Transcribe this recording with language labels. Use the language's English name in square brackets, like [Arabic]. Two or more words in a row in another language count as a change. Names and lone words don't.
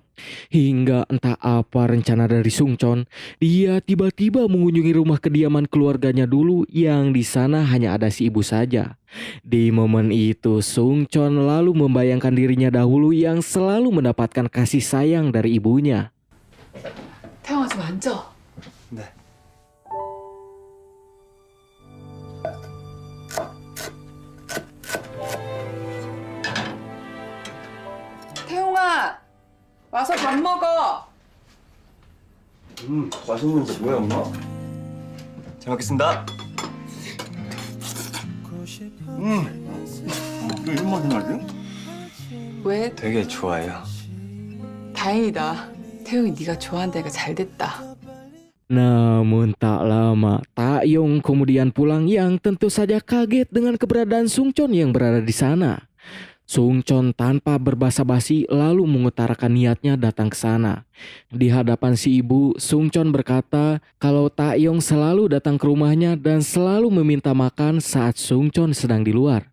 [Indonesian] Hingga entah apa rencana dari Sung Chon, dia tiba-tiba mengunjungi rumah kediaman keluarganya dulu yang di sana hanya ada si ibu saja. Di momen itu Sung Chon lalu membayangkan dirinya dahulu yang selalu mendapatkan kasih sayang dari ibunya. [Korean] 태영아 좀 앉아. 네. 태용아 와서 밥 먹어. 맛있는 거 뭐야, 엄마? 잘 먹겠습니다. 왜 이런 맛이 나지? 왜? 되게 좋아해요. 다행이다. 태용이 네가 좋아한다니까 잘 됐다. [Indonesian] Namun tak lama, Taeyong kemudian pulang yang tentu saja kaget dengan keberadaan Sung Chon yang berada di sana. Sung Chon tanpa berbasa-basi lalu mengutarakan niatnya datang ke sana. Di hadapan si ibu, Sung Chon berkata kalau Taeyong selalu datang ke rumahnya dan selalu meminta makan saat Sung Chon sedang di luar.